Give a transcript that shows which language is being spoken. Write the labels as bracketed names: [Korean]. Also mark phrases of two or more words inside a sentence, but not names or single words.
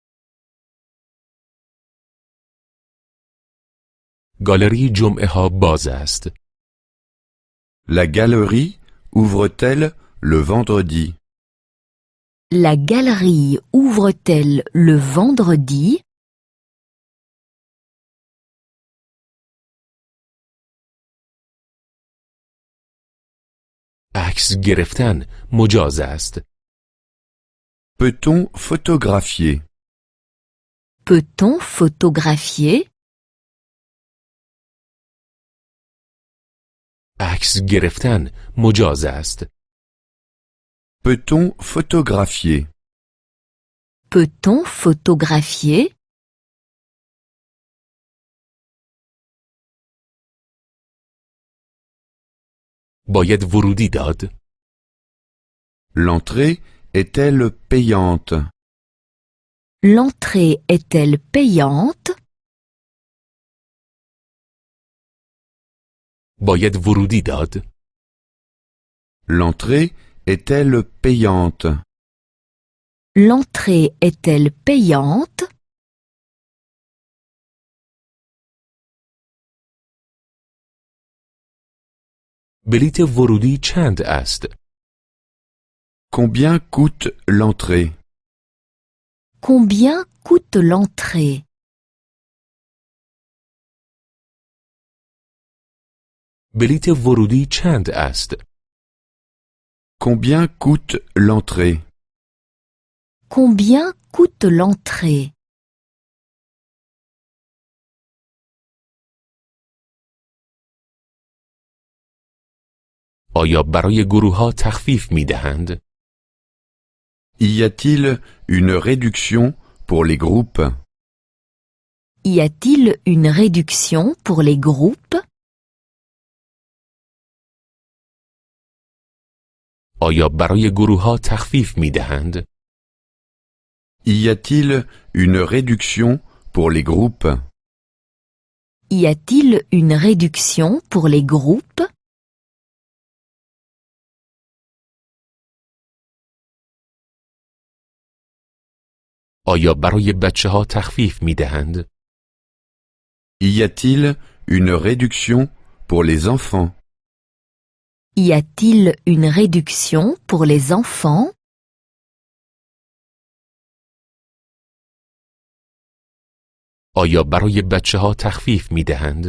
[Persian] گالری جمعه ها باز است. [French] La galerie ouvre-t-elle le vendredi? La galerie ouvre-t-elle le vendredi? [Persian] عکس گرفتن مجاز است. [French] Peut-on photographier? Peut-on photographier? [Persian] عکس گرفتن مجاز است. [French] Peut-on photographier? Peut-on photographier? [Persian] باید ورودی داد. [French] L'entrée est-elle payante? L'entrée est-elle payante? [Persian] باید ورودی داد. [French] L'entrée est-elle payante? L'entrée est-elle payante? [Persian] بلیت ورودی چند است؟ [French] Combien coûte l'entrée? Combien coûte l'entrée? [Persian] بلیت ورودی چند است؟ [French] Combien coûte l'entrée? Combien coûte l'entrée? [Persian] آیا برای گروه ها تخفیف می دهند؟ [French] Y a-t-il une réduction pour les groupes? Y a-t-il une réduction pour les groupes? [Persian] آیا برای گروه ها تخفیف می دهند؟ [French] Y a-t-il une réduction pour les groupes? Y a-t-il une réduction pour les groupes? [Persian] آیا برای بچه ها تخفیف می دهند؟ [French] Y a-t-il une réduction pour les enfants? Y a-t-il une réduction pour les enfants? [Persian] آیا برای بچه ها تخفیف می دهند؟